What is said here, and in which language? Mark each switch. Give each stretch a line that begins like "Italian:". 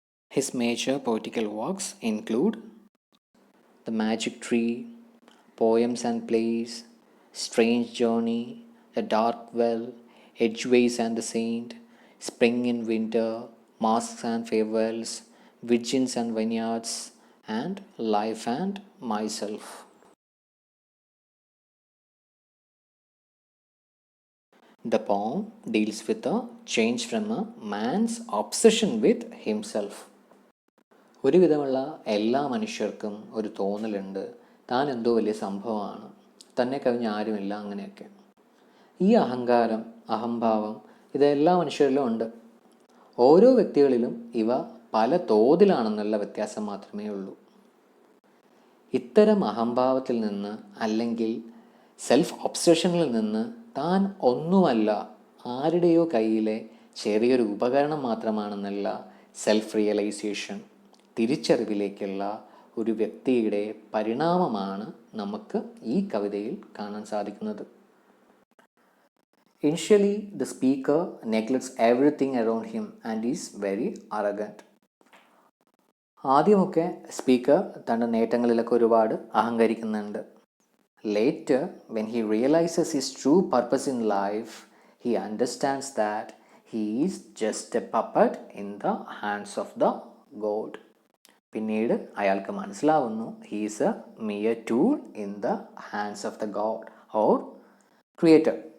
English: His major poetical works include The Magic Tree, Poems and Plays, Strange Journey, The Dark Well, Edgeways and the Saint, Spring in Winter, Masks and Farewells, Virgins and Vineyards, and Life and Myself. The poem deals with a change from a man's obsession with himself.
Malayalam: ഒരുവിധമുള്ള എല്ലാ മനുഷ്യർക്കും ഒരു തോന്നലുണ്ട്, താൻ എന്തോ വലിയ സംഭവമാണ്, തന്നെ കവിഞ്ഞ ആരുമില്ല, അങ്ങനെയൊക്കെ. ഈ അഹങ്കാരം, അഹംഭാവം ഇതെല്ലാ മനുഷ്യരിലും ഉണ്ട്. ഓരോ വ്യക്തികളിലും ഇവ പല തോതിലാണെന്നുള്ള വ്യത്യാസം മാത്രമേ ഉള്ളൂ. ഇത്തരം അഹംഭാവത്തിൽ നിന്ന് അല്ലെങ്കിൽ സെൽഫ് ഒബ്സഷനിൽ നിന്ന് താൻ ഒന്നുമല്ല, ആരുടെയോ കയ്യിലെ ചെറിയൊരു ഉപകരണം മാത്രമാണെന്നുള്ള സെൽഫ് റിയലൈസേഷൻ, തിരിച്ചറിവിലേക്കുള്ള ഒരു വ്യക്തിയുടെ പരിണാമമാണ് നമുക്ക് ഈ കവിതയിൽ കാണാൻ സാധിക്കുന്നത്.
English: Initially, the speaker neglects everything around him and is very arrogant.
Malayalam: ആദ്യമൊക്കെ സ്പീക്കർ തൻ്റെ നേട്ടങ്ങളിലൊക്കെ ഒരുപാട് അഹങ്കരിക്കുന്നുണ്ട്.
English: Later, when he realizes his true purpose in life, he understands that he is just a puppet in the hands of the God.
Malayalam: പിന്നീട് അയാൾക്ക് മനസ്സിലാവുന്നു,
English: he is a mere tool in the hands of the God or Creator.